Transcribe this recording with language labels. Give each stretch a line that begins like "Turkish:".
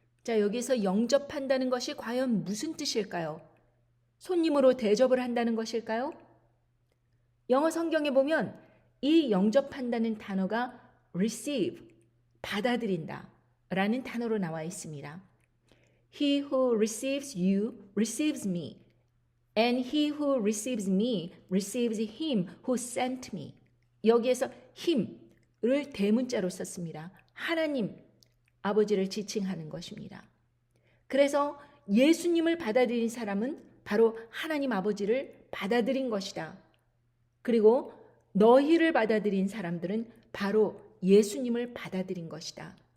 Korean: 자, 여기서 영접한다는 것이 과연 무슨 뜻일까요? 손님으로 대접을 한다는 것일까요? 영어 성경에 보면 이 영접한다는 단어가 receive, 받아들인다 라는 단어로 나와 있습니다.
English: He who receives you receives me, and he who receives me receives him who sent me.
Korean: 여기에서 힘을 대문자로 썼습니다. 하나님, 아버지를 지칭하는 것입니다. 그래서 예수님을 받아들인 사람은 바로 하나님 아버지를 받아들인 것이다. 그리고 너희를 받아들인 사람들은 바로 예수님을 받아들인 것이다.